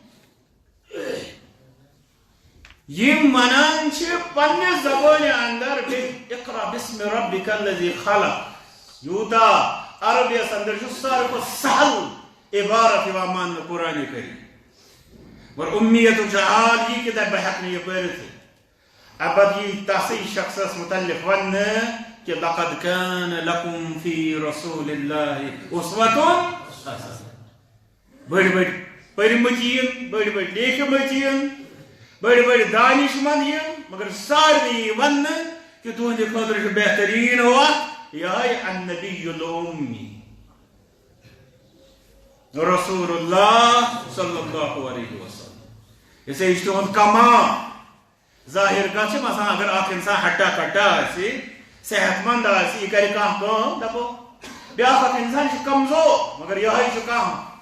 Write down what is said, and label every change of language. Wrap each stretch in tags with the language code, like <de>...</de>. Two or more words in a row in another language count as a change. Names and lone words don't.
<ks>یِم ونان چھِ پننہِ زبٲنہِ اندر</ks> <ar>اقرا بسم ربک الذی خلق</ar> <ks>یوٗتاہ عربیس اندر چھُ ساروی کھۄتہٕ سہل عبارت یِوان ماننہٕ قرآن کریٖم مگر اُمیتُک چھُ حال یی کہِ دپہِ بہٕ ہٮ۪کہٕ نہٕ یہِ پٔرِتھٕے امہِ پتہٕ یی تسٕے شخصس متعلق وننہٕ کہ</ks> <ar>لقد كان لكم في رسول الله اسوة</ar> <ks>بڑی بڑی پٔرمٕتۍ یِن بڑی بڑی لیکھمٕتۍ یِن بڑی بڑی دانش مند یِن مگر سارنٕے یی وننہٕ کہ تُہنٛدِ خٲطرٕ چھُ بہتریٖن وقت یِہوٚے</ks> <ar>النبی الأمی رسول اللہ صلی اللہ علیہ وسلم</ar> <ks>یہ چھُ تِہُنٛد کمال ظٲہِر کتھ چھِ مثلاً اگر اکھ انسان ہٹا کٹا آسہِ صحت مند آسہِ یہِ کرِ کانٛہہ کٲم دپو بیٛاکھ اکھ انسان چھُ کمزور مگر یِہوٚے چھُ کانٛہہ</ks>